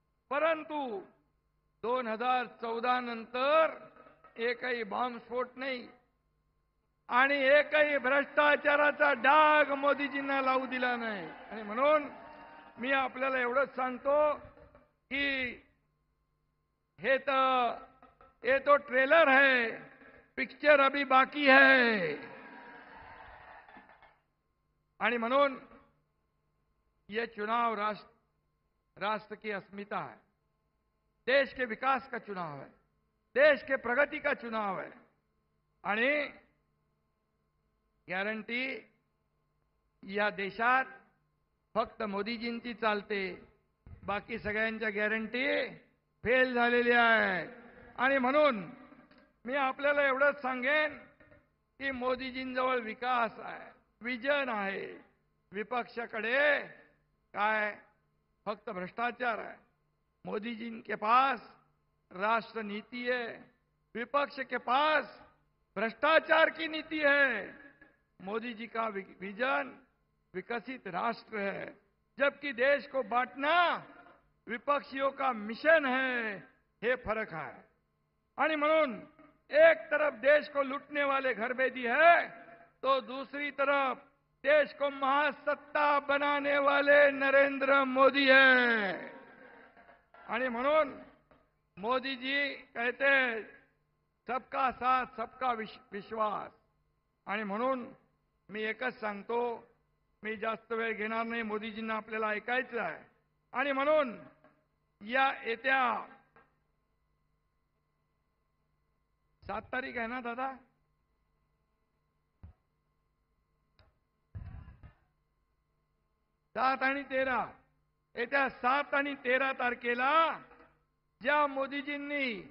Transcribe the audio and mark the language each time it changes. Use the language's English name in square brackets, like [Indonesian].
[Marathi] परंतु 2014 नंतर एकही बॉम्बस्फोट नाही आणि एकही भ्रष्टाचाराचा डाग मोदीजींना लावू दिला नाही. आणि म्हणून मी आपल्याला एवढंच सांगतो की [Hindi] ये तो ट्रेलर है, पिक्चर अभी बाकी है. [Marathi] आणि म्हणून [Hindi] ये चुनाव राष्ट्र की अस्मिता है, देश के विकास का चुनाव है, देश के प्रगति का चुनाव है. [Marathi] आणि गॅरंटी या देशात फक्त मोदीजींची चालते, बाकी सगळ्यांच्या गॅरंटी फेल झालेल्या आहेत. आणि म्हणून मी आपल्याला एवढंच सांगेन की मोदीजींजवळ विकास आहे, विजन आहे. विपक्षाकडे काय फक्त भ्रष्टाचार है। [Hindi] मोदी जी के पास राष्ट्र नीति है, विपक्ष के पास भ्रष्टाचार की नीति है। मोदी जी का विजन विकसित राष्ट्र है, जबकि देश को बांटना विपक्षियों का मिशन है। ये फर्क है। [Marathi] आणि म्हणून [Hindi] एक तरफ देश को लूटने वाले घरबेदी है, तो दूसरी तरफ देश को महासत्ता बनाने वाले नरेंद्र मोदी है। [Marathi] आणि म्हणून [Hindi] मोदी जी कहते सबका साथ सबका विश्वास। [Marathi] आणि म्हणून मी एकच सांगतो, मी जास्त वेळ घेणार नाही, मोदीजींना आपल्याला ऐकायचं आहे। आणि म्हणून या येत्या 7 तारीख आहे ना दादा, 7 आणि 13, येत्या 7 आणि 13 तारखेला ज्या मोदीजींनी